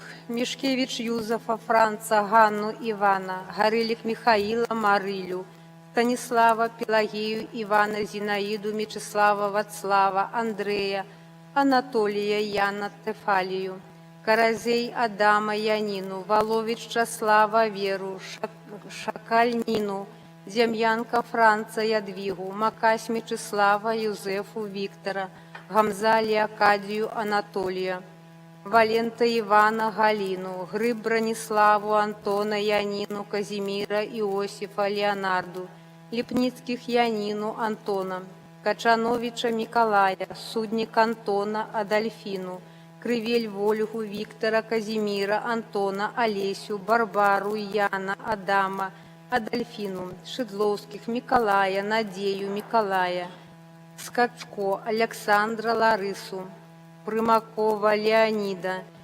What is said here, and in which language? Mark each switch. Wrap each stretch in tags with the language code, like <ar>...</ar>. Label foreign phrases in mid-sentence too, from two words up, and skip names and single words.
<ru>Мишкевич Юзефа, Франца, Ганну, Ивана, Горылик Михаила, Марылю, Станислава, Пелагею, Ивана, Зинаиду, Мечислава, Вацлава, Андрея, Анатолия, Яна, Тефалию, Каразей, Адама, Янину, Волович, Часлава, Веру, Шакаль, Нину, Демьянка, Франца, Ядвигу, Макась, Мечислава, Юзефу, Виктора, Гамза, Леокадию, Анатолия, Валента Ивана, Галину, Гриб Брониславу, Антона, Янину, Казимира, Иосифа, Леонарду, Липницких Янину, Антона, Качановича Николая, Судник Антона, Адольфину, Крывель Вольгу, Виктора, Казимира, Антона, Олесю, Барбару, Яна, Адама, Адольфину, Шедловских, Миколая, Надею, Миколая, Скачко, Александра, Ларису, Примакова Леонида,</ru>